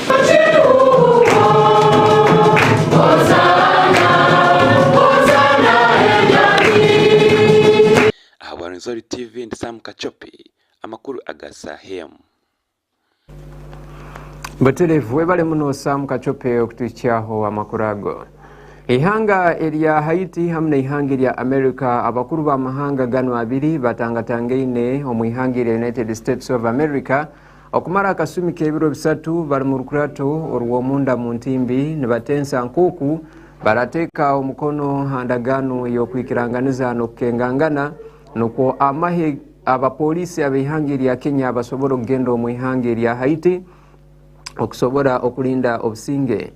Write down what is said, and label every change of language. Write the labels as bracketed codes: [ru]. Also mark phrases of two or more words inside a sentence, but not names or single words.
[ttj] Rwenzori TV ndi Sam Kachope amakuru aga Saha. Batelevu webale muno Sam Kachope okutukiaho amakuru ago. Ihanga erya Haiti hamna ihanga erya America abakuru ba mahanga gano abiri batangatangaine omwihanga erya United States of America okumara akasumi k'ebiro bisatu bali mu rukurato orw'omunda mu ntimbi ne batensa nkuku barateeka omukono handagaano y'okwikiranganiza n'okukengangana nukwo amahe abapoliisi ab'ihanga erya Kenya basobola okugenda mu ihanga erya Haiti okusobola okulinda obusinge.